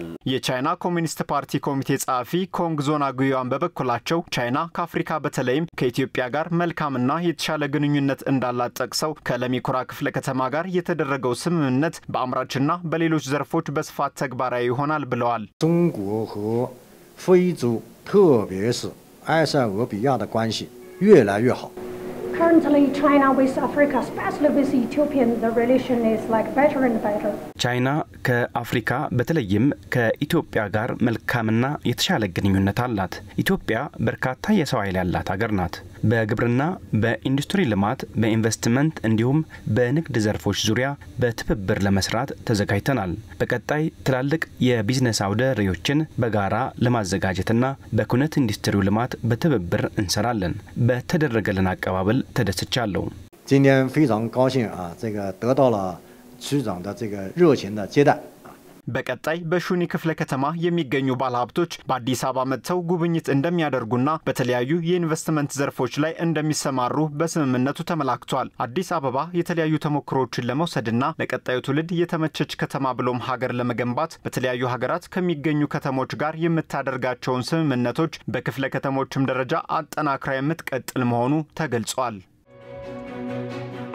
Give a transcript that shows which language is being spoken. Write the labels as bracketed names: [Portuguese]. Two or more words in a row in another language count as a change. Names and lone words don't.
[Amharic] የቻይና ኮሚኒስት ፓርቲ ኮሚቴ ጻፊ ኮንግ ዞና ጉዩዋን በበኩላቸው ቻይና ከአፍሪካ በተለይም ከኢትዮጵያ ጋር መልካምና የተሻለ ግንኙነት እንዳላት ጠቅሰው ከለሚ ኩራ ክፍለ ከተማ ጋር የተደረገው ስምምነት በአምራችና በሌሎች ዘርፎች በስፋት ተግባራዊ ይሆናል ብለዋል። [English] Currently, China with Africa, especially with Ethiopia, the relation is like better and better. [Amharic] ቻይና ከአፍሪካ በተለይም ከኢትዮጵያ ጋር መልካምና የተሻለ ግንኙነት አላት። ኢትዮጵያ በርካታ የሰው ኃይል ያላት ሀገር ናት። በግብርና፣ በኢንዱስትሪ ልማት፣ በኢንቨስትመንት እንዲሁም በንግድ ዘርፎች ዙሪያ በትብብር ለመስራት ተዘጋጅተናል። በቀጣይ ትላልቅ የቢዝነስ አውደ ርዕዮችን በጋራ ለማዘጋጀትና በኩነት ኢንዱስትሪው ልማት በትብብር እንሰራለን። በተደረገልን አቀባበል ተደስቻለሁ። [Chinese] 今天非常高兴啊，这个得到了区长的这个热情的接待。 [Amharic] በቀጣይ በሹኒ ክፍለ ከተማ የሚገኙ ባለሀብቶች በአዲስ አበባ መጥተው ጉብኝት እንደሚያደርጉና በተለያዩ የኢንቨስትመንት ዘርፎች ላይ እንደሚሰማሩ በስምምነቱ ተመላክቷል። አዲስ አበባ የተለያዩ ተሞክሮዎችን ለመውሰድና ለቀጣዩ ትውልድ የተመቸች ከተማ ብሎም ሀገር ለመገንባት በተለያዩ ሀገራት ከሚገኙ ከተሞች ጋር የምታደርጋቸውን ስምምነቶች በክፍለ ከተሞችም ደረጃ አጠናክራ የምትቀጥል መሆኑ ተገልጿል።